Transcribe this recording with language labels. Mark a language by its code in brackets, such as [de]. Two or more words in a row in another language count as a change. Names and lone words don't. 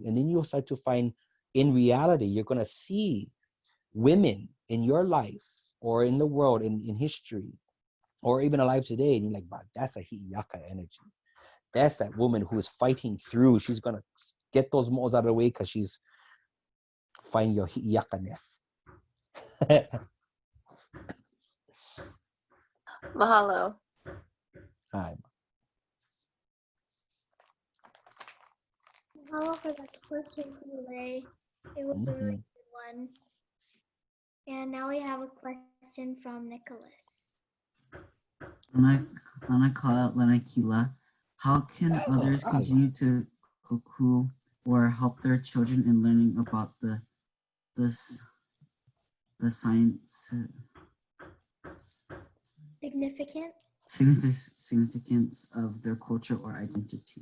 [en] And then you'll start to find, in reality, you're gonna see women in your life or in the world, in history, or even alive today, and you're like, wow, that's a Hi'iaka energy. That's that woman who is fighting through. She's gonna get those moles out of the way because she's find your Hi'iaka-ness. Mahalo. Hi. Mahalo for that question, Kulei. It was a really good one. And now we have a question from Nicholas. Lanakila, how can others continue to koku or help their children in learning about the science significance of their culture or identity?